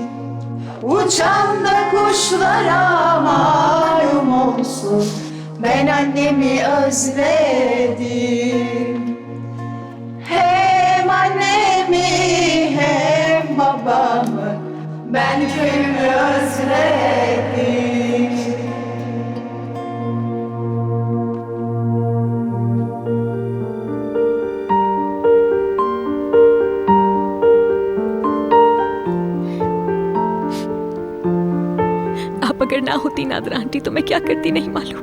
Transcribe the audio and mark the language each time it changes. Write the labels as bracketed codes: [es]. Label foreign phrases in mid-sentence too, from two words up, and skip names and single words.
[tr] Uçan da kuşlara malum olsun, ben annemi özledim. Hem annemi hem babamı, ben köyümü özledim. [ur] آپ اگر نہ ہوتی نادرہ آنٹی تو میں کیا کرتی نہیں معلوم.